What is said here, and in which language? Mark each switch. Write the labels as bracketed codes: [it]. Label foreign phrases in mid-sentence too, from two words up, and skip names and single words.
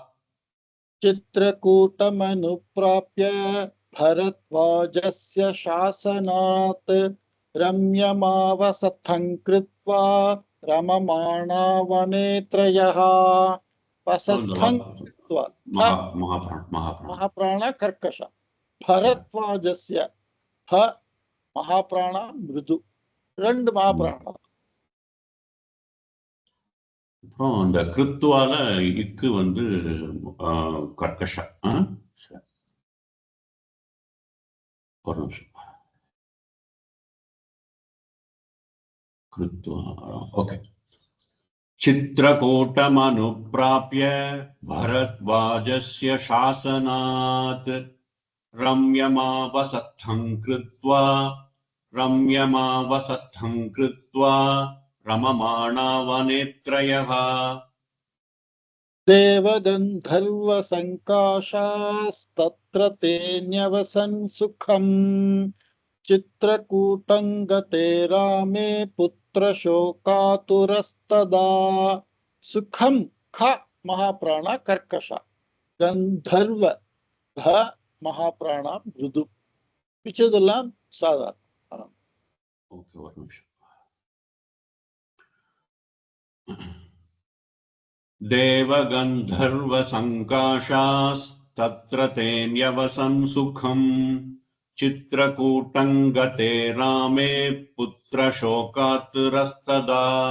[sa] चित्रकूटमनुप्राप्य भरद्वाजस्य शासनात् रम्यमावसथं कृत्वा रममाणा वने त्रयः. वसथं कृत्वा महाप्राण कर्कश. भरद्वाजस्य ह महाप्राण मृदु. 2 महाप्राण. [ta] அப்புறம் அந்த கிருத்துவால இக்கு வந்து கர்க்கஷா. சரி, ஒரு நிமிஷம். கிருத்வா, ஓகே. [sa] चित्रकूटमनुप्राप्य भरद्वाजस्य शासनात् रम्यमावसत्थं कृत्वा रममाणा वनेत्रयः। देवगन्धर्वसङ्काशास्तत्र ते न्यवसन् सुखम् चित्रकूटं गते रामे पुत्रशोकातुरस्तदा सुखं ख महाप्राण कर्कश गंधर्व ध महाप्राण मृदु [ta] मिச்சதெல்லாம் சாதாரண. ஓகே, ஒரு நிமிஷம். [sa] देवगन्धर्वसङ्काशास्तत्र ते न्यवसन् सुखम् चित्रकूटं गते रामे पुत्रशोकातुरस्तदा।